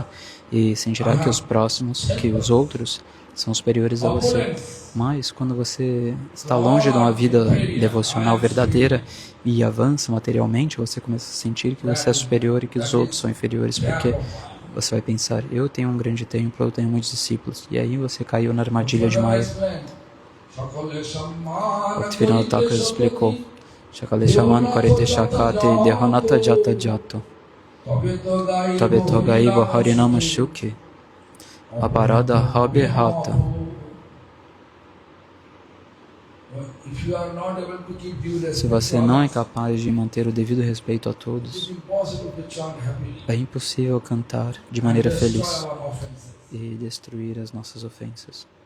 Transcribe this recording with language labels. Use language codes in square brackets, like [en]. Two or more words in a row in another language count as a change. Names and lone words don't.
[pt] E sentirá que os próximos, que os outros, são superiores a você. Mas quando você está longe de uma vida devocional verdadeira e avança materialmente, você começa a sentir que você é superior e que os outros são inferiores, porque você vai pensar, eu tenho um grande templo, eu tenho muitos discípulos. E aí você caiu na armadilha de Maya. [bn] Bhaktivinoda Thakur explicou, সকলে সম্মান করিতে শকতি দেহ নাথ যথা যথ তবে তো গাইব হরিনাম সুখে অপরাধ হবে হত. [pt] Se você não é capaz de manter o devido respeito a todos, é impossível cantar de maneira feliz e destruir as nossas ofensas.